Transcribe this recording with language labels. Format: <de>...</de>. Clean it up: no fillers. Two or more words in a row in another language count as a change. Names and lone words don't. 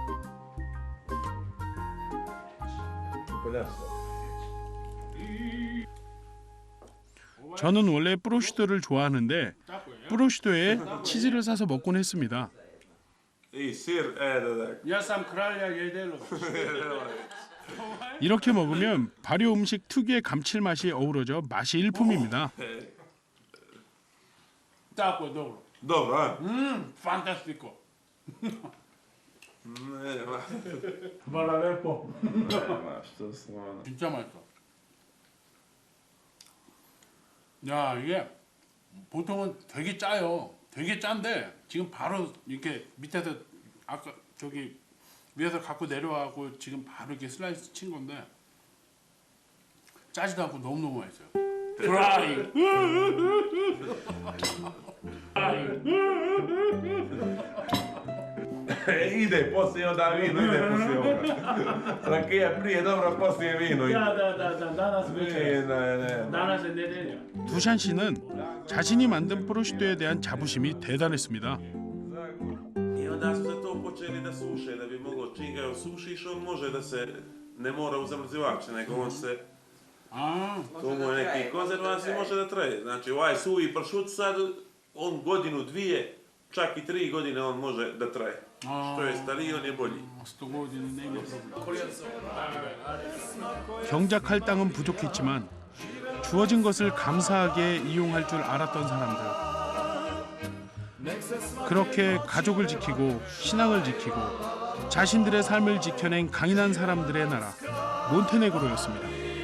<ko>저는 원래 프로슈토를 좋아하는데 프로슈토에 치즈를 싸서 먹곤 했습니다.</ko> <sr>I sir,</sr> <ko>이렇게 먹으면 발효 음식 특유의 감칠맛이 어우러져 맛이 일품입니다.</ko> <sr>Dobro, a? Fantastico. Hvala lepo. Što stvarno.</sr> <ko>진짜 맛있어. 야, 이게 보통은 되게 짜요. 되게 짠데 지금 바로 이렇게 밑에서 아까 저기 위에서 갖고 내려와고 지금 바로 이렇게 슬라이스 친 건데 짜지도 않고 너무너무 맛있어요. 드라이.</ko> <sr>Ide poslije onda vino, ide poslije ovoga. Rakija prije dobro, poslije vino. Da, danas večer. Ne. Danas je nedelja.</sr> <ko>두샨 씨는 자신이 만든 프로슈토에 대한 자부심이 대단했습니다.</ko> <sr>I onda su se to počeli da suše, da bi moglo, čim ga osušiš, on može da se, ne mora u zamrzivač, nego on se, to mu je neki konzervansi, može da traje. Znači ovaj suvi pršut sad, on godinu, dvije, čak i 3 godine on može da traje. Što je stariji, on je bolji.</sr> <ko>경작할 땅은 부족했지만 주어진 것을 감사하게 이용할 줄 알았던 사람들. 그렇게 가족을 지키고 신앙을 지키고 자신들의 삶을 지켜낸 강인한 사람들의 나라 몬테네그로였습니다.</ko>